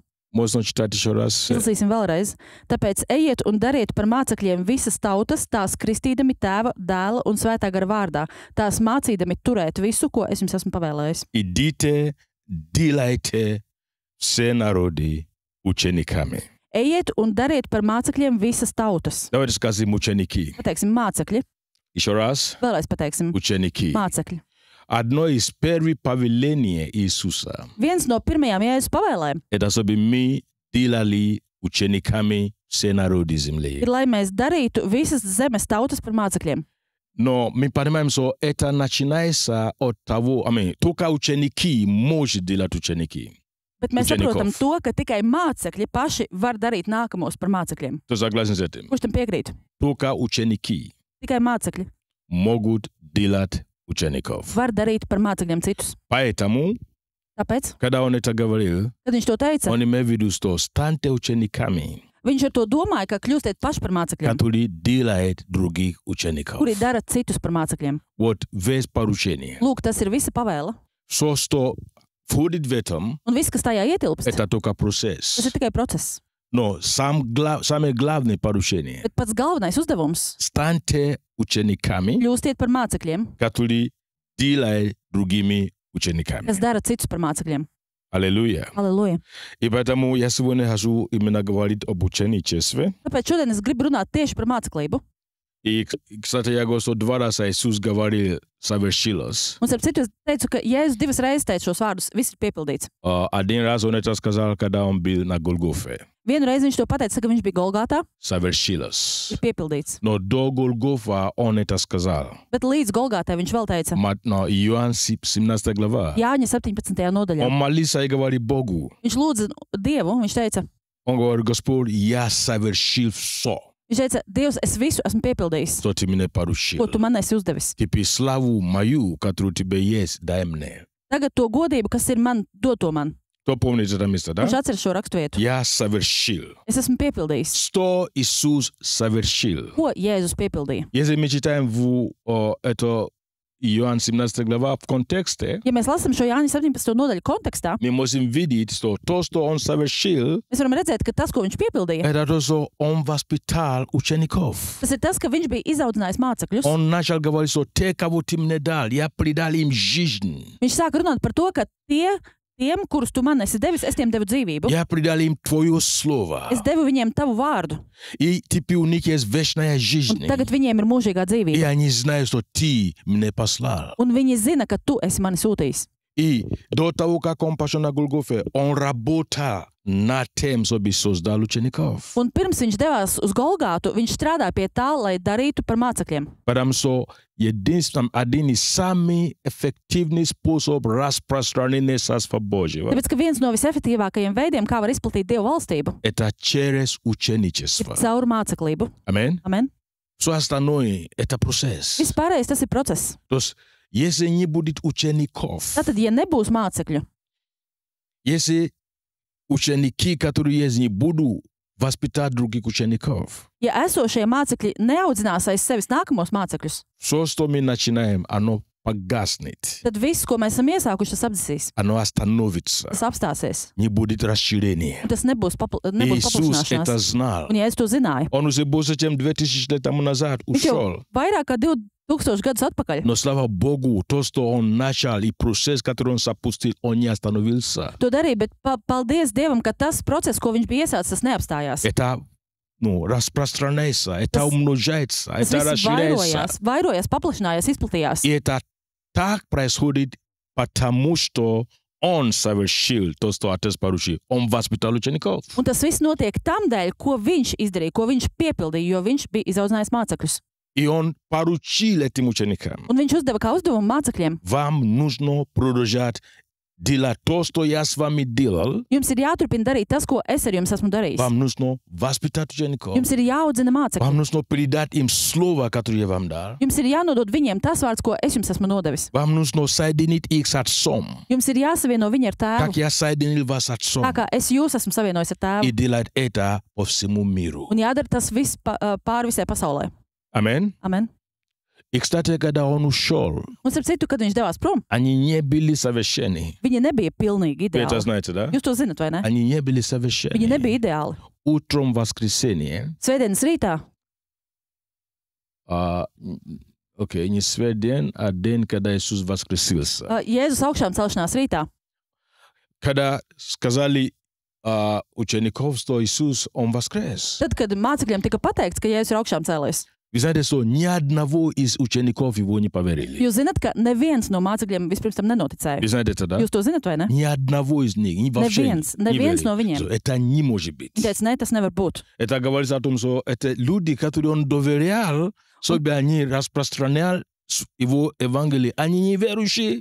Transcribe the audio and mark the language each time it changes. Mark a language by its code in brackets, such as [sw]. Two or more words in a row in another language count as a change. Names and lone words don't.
[ru] Можно читать еще раз. [lv] Izlasīsim vēlreiz. Tāpēc ejiet un dariet par mācekļiem visas tautas, tās kristīdami Tēva, Dēla un Svētā gara vārdā, tās mācīdami turēt visu, ko es jums esmu pavēlējis. [ru] Идите, делайте все народы учениками. [lv] Ejiet un dariet par mācekļiem visas tautas. [ru] Давайте скажем ученики. [lv] Pateiksim mācekļi. [ru] Еще раз. [lv] Vēlreiz pateiksim [ru] Ученики. [lv] mācekļi. [ru] Одно из первых повелений Иисуса [lv] Viens no pirmajām Jēzus pavēlēm – [ru] это чтобы мы делали учениками все народы земли. [lv] ir, lai mēs darītu visas zemes tautas par mācekļiem. [ru] Но мы понимаем, что это начинается от того, только ученики могут делать ученики. [lv] Bet mēs [ru] Učenikov. [lv] saprotam to, ka tikai mācekļi paši var darīt nākamos par mācekļiem. [ru] Кто согласен с этим? [lv] Kurš tam piekrīt? [ru] Только ученики [lv] Tikai mācekļi [ru] могут делать учеников. [lv] var darīt par mācekļiem citus. [ru] Поэтому, [lv] Tāpēc, [ru] когда он это говорил, [lv] kad viņš to teica, [ru] он имел в виду, что станьте учениками, [lv] viņš ar to domāja, ka kļūstiet paši par mācekļiem, [ru] которые делают других учеников. [lv] kuri dara citus par mācekļiem. [ru] Вот весь поручение. [lv] Lūk, tas ir visa pavēle. [ru] Все, что входит в этом, [lv] Un viss, kas tajā ietilpst, [ru] это только [lv] tas [ru] процесс. [lv] ir tikai process. [ru] Но самое главное поручение [lv] Bet pats galvenais uzdevums – [ru] станьте учениками, [lv] kļūstiet par mācekļiem, [ru] которые делают другими учениками. [lv] kas dara citus par mācekļiem. [ru] Аллилуйя. [lv] Halleluja! [ru] И поэтому я сегодня хочу именно говорить об ученичестве. [lv] Tāpēc šodien es gribu runāt tieši par māceklību. [ru] И, кстати, я говорю, что 2 раза Иисус говорил «совершилось». [lv] Un, starp citu, es teicu, ka Jēzus 2 reizes teica šos vārdus, viss ir piepildīts. [ru] Один раз он это сказал, когда он был на Голгофе. [lv] Vienu reizi viņš to pateica, kad viņš bija Golgātā, [ru] «Совершилось». [lv] ir piepildīts. [ru] Но до Голгофа он это сказал. [lv] Bet līdz Golgātai viņš vēl teica, [ru] Иоанн 17 глава. [lv] Jāņa 17. nodaļā. [ru] Он молился и говорит Богу. [lv] Viņš lūdza Dievu, viņš teica, [ru] Он говорит, Господь, я совершил все, [lv] viņš teica, Dievs, es visu esmu piepildījis, [ru] что ты мне поручил. [lv] ko tu man esi uzdevis. [ru] Теперь славу мою, которую тебе есть, дай мне. [lv] Tagad to godību, kas ir man, dod to man. [ru] Кто помнит это место, да? [lv] Viņš atceras šo raksturvietu. [ru] Я совершил. [lv] Es esmu piepildījis. [ru] Что Иисус совершил? [lv] Ko Jēzus piepildīja? [ru] Если мы читаем это Иоанн 17 глава в контексте, [lv] Ja mēs lasām šo Jāņa 17. nodaļu kontekstā, [ru] мы можем видеть, что то, что он совершил, [lv] mēs varam redzēt, ka tas, ko viņš piepildīja, [ru] это то, что он воспитал учеников. [lv] tas ir tas, ka viņš bija izaudzinājis mācekļus. [ru] Он начал говорить, что те, кого ты мне дал, я придал им жизнь. [lv] Viņš sāka runāt par to, ka tiem, kurus tu man esi devis, es tiem devu dzīvību. [ru] Я придал им твое слово. [lv] Es devu viņiem tavu vārdu, [ru] И теперь у них есть вечная [lv] un [ru] жизнь. [lv] tagad viņiem ir mūžīgā [ru] И [lv] dzīvība. [ru] они знают, что ты меня послал. [lv] Un viņi zina, ka tu esi mani sūtījis. [ru] И до того, как он пошел на Голгофе, он работал над тем, чтобы создал учеников. [lv] Un pirms viņš devās uz Golgātu, viņš strādāja pie tā, lai darītu par mācekļiem. [ru] Потому что единственным, один из самых эффективных способов распространения Царства Божьего [lv] Tāpēc, ka viens no visefektīvākajiem veidiem, kā var izplatīt Dievu valstību, [ru] это через [lv] ir [ru] ученичество. [lv] caur māceklību. [ru] Аминь. [lv] Amen. [ru] Все остальное это процесс. [lv] Viss pārējais tas ir process. [ru] То есть, если не будет учеников, [lv] Tātad, ja nebūs mācekļu, [ru] если ученики, которые есть, не будут воспитать других учеников, [lv] ja esošie mācekļi neaudzinās aiz sevis nākamos mācekļus, [ru] все, что мы начинаем, оно погаснет, [lv] tad viss, ko mēs esam iesākuši, tas apdzisīs, [ru] оно остановится, [lv] tas apstāsies. [ru] не будет расширения. [lv] Un tas nebūs [ru] Иисус это [lv] paplašināšanās. [ru] знал. [lv] Un ja es to zināju, [ru] Он уже больше, чем 2000 лет тому назад [lv] viņš jau [ru] ушел. [lv] vairāk kā 2000 gadus atpakaļ [ru] Но слава Богу, то, что он начал, и процесс, который он запустил, он не остановился. [lv] to darīja, bet paldies Dievam, ka tas process, ko viņš bija iesācis, tas neapstājās. [ru] Это распространяется, это [lv] Tas- [ru] умножается, [lv] Tas [ru] это [lv] viss [ru] расширяется. [lv] vairojās, paplašinājās, izplatījās. [ru] И это так происходит, потому что он совершил то, что Отец поручил. Он воспитал учеников. [lv] Un tas viss notiek tam dēļ, ko viņš izdarīja, ko viņš piepildīja, jo viņš bija izaudzinājis mācekļus. [ru] И он поручил этим ученикам. [lv] Un viņš uzdeva kā uzdevumu mācekļiem. [ru] Вам нужно продолжать делать то, что я с вами делал. [lv] Jums ir jāturpina darīt tas, ko es ar jums esmu darījis. [ru] Вам нужно воспитать учеников. [lv] Jums ir jāaudzina mācekļi. [ru] Вам нужно передать им слово, которое я вам дал. [lv] Jums ir jānodod viņiem tas vārds, ko es jums esmu nodevis. [ru] Вам нужно соединить их с Отцом. [lv] Jums ir jāsavieno viņi ar tēvu. [ru] Как я соединил вас с Отцом. [lv] Tā kā es jūs esmu savienojis ar [ru] И [lv] tēvu. [ru] делать это по всему миру. [lv] Un jādara tas viss pāri visai pasaulē. [ru] Аминь. [lv] Amen. [ru] И, кстати, когда он ушел, [lv] Un, starp citu, kad viņš devās prom, [ru] они не были совершенны. [lv] viņi nebija pilnīgi [ru] Вы это [lv] ideāli. [ru] знаете, да? [lv] Jūs to zinat, vai ne? [ru] Они не были [lv] Viņi [ru] совершенны. [lv] nebija ideāli. [ru] Утром воскресенья, [lv] Svētdienas rītā, [ru] окей, не свет а день, когда Иисус воскресился. [lv] Jēzus augšām celšanās rītā, [ru] Когда сказали учеников, что Иисус, Он воскрес. [lv] tad, kad mācekļiem tika pateikts, ka Jēzus ir augšām cēlies, [ru] Вы знаете, что ни одного из учеников его не поверили. [lv] jūs zinat, ka neviens no mācekļiem vispirms tam nenoticēja. [ru] Вы знаете это, да? [lv] Jūs to zinat, vai ne? [ru] Ни одного из них, ни вообще [lv] Neviens [ru] не [lv] no [ru] верили. [lv] viņiem. [ru] Это не может быть. [lv] Viņi teica, nē, tas nevar būt. [ru] Это говорится о том, что это люди, которые он доверял, чтобы они распространяли его Евангелие, они неверующие.